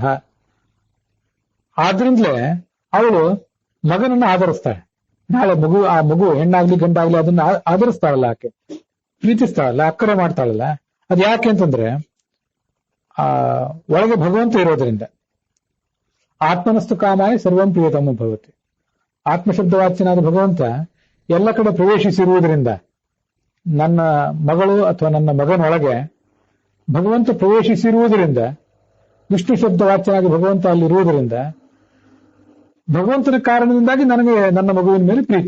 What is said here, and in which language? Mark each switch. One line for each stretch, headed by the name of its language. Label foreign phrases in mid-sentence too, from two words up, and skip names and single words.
Kannada: ಆದ್ರಿಂದಲೇ ಅವಳು ಮಗನನ್ನ ಆಧರಿಸ್ತಾಳೆ. ನಾಳೆ ಆ ಮಗು ಹೆಣ್ಣಾಗ್ಲಿ ಗಂಡಾಗ್ಲಿ ಅದನ್ನ ಆಧರಿಸ್ತಾಳಲ್ಲ, ಆಕೆ ಪ್ರೀತಿಸ್ತಾಳಲ್ಲ, ಅಕ್ಕರೆ ಮಾಡ್ತಾಳಲ್ಲ. ಅದು ಯಾಕೆ ಅಂತಂದ್ರೆ ಒಳಗೆ ಭಗವಂತ ಇರೋದ್ರಿಂದ.
Sanskrit: ಆತ್ಮನಸ್ತು ಕಾಮಾಯ ಸರ್ವಂ ಪ್ರಿಯತಮ ಭವತಿ.
Kannada: ಆತ್ಮಶಬ್ದವಾಚ್ಯನಾದ ಭಗವಂತ ಎಲ್ಲ ಕಡೆ ಪ್ರವೇಶಿಸಿರುವುದರಿಂದ ನನ್ನ ಮಗಳು ಅಥವಾ ನನ್ನ ಮಗನೊಳಗೆ ಭಗವಂತ ಪ್ರವೇಶಿಸಿರುವುದರಿಂದ, ವಿಷ್ಣು ಶಬ್ದವಾಚ್ಯನಾಗಿ ಭಗವಂತ ಅಲ್ಲಿರುವುದರಿಂದ, ಭಗವಂತನ ಕಾರಣದಿಂದಾಗಿ ನನಗೆ ನನ್ನ ಮಗುವಿನ ಮೇಲೆ ಪ್ರೀತಿ.